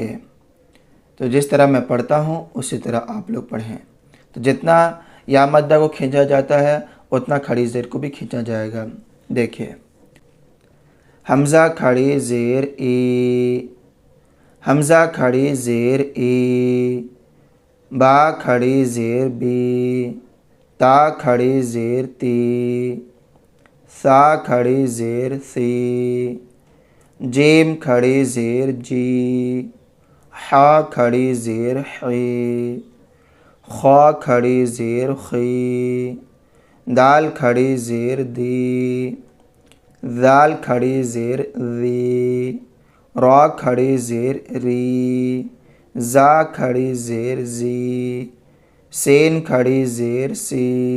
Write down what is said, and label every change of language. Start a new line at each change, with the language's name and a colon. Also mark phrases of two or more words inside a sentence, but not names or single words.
Urdu: تو جس طرح میں پڑھتا ہوں اسی طرح آپ لوگ پڑھیں۔ تو جتنا یا مدہ کو کھینچا جاتا ہے اتنا کھڑی زیر کو بھی کھینچا جائے گا۔ دیکھیے، حمزہ کھڑی زیر ای، حمزہ کھڑی زیر ای، با کھڑی زیر بی، تا کھڑی زیر تی، سا کھڑی زیر سی، جیم کھڑی زیر جی، حا کھڑی زیر حی، خا کھڑی زیر خی، دال کھڑی زیر دی، ذال کھڑی زیر ذی، را کھڑی زیر ری، زا کھڑی زیر زی، سین کھڑی زیر سی،